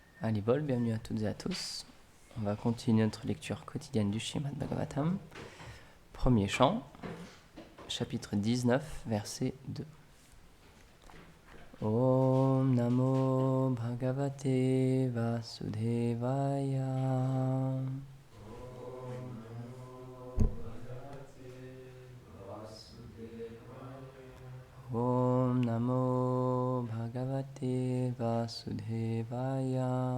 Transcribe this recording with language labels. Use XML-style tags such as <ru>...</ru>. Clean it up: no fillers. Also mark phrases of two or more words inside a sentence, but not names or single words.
<fr>Haribol, bienvenue à toutes et à tous. On va continuer notre lecture quotidienne du Srimad Bhagavatam. Premier chant, chapitre 19, verset 2.</fr> <sa>ॐ नमो भगवते वासुदेवाय. ॐ नमो भगवते वासुदेवाय.</sa>